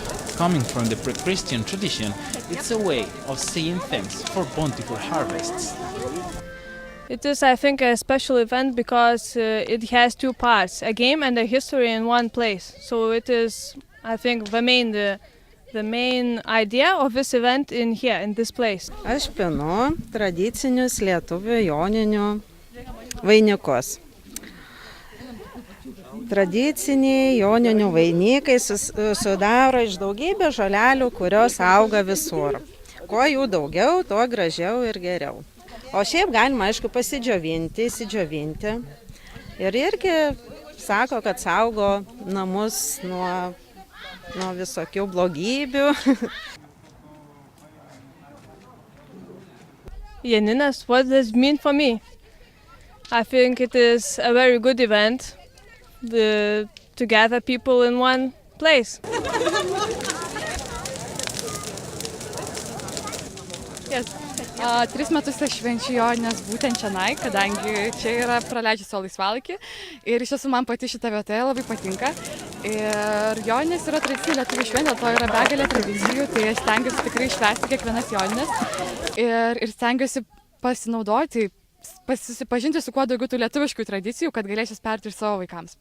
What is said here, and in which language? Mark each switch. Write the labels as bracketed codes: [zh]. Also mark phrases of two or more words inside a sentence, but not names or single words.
[en] Coming from the pre-Christian tradition, it's a way of saying thanks for bountiful harvests. It is, I think, a special event because it has two parts, a game and a history in one place. So it is, I think, the main idea of this event in this place. [lt] Aš pinu tradicinius lietuvių joninių vainikus. Tradiciniai joninių vainikai sudaro iš daugybės žolelių, kurios auga visur. Kuo jų daugiau, tuo gražiau ir geriau. O šiaip galima, aišku, įsidžiovinti. Ir irgi sako, kad saugo namus nuo visokių blogybių. [en] Joninės, what does it mean for me? I think it is a very good event to gather people in one place. Yes. [lt] 3 metus aš švenčiu Jonines būtent čionai, kadangi čia yra praleidžiu savo laisvalaikį ir iš tiesų man pati šita vieta labai patinka. Ir Joninės yra tradicinė lietuvių šventė, dėl to yra begalė tradicijų, tai aš stengiuosi tikrai švęsti kiekvienas Jonines ir stengiuosi pasinaudoti, susipažinti su kuo daugiau tų lietuviškų tradicijų, kad galėsiu perduoti ir savo vaikams.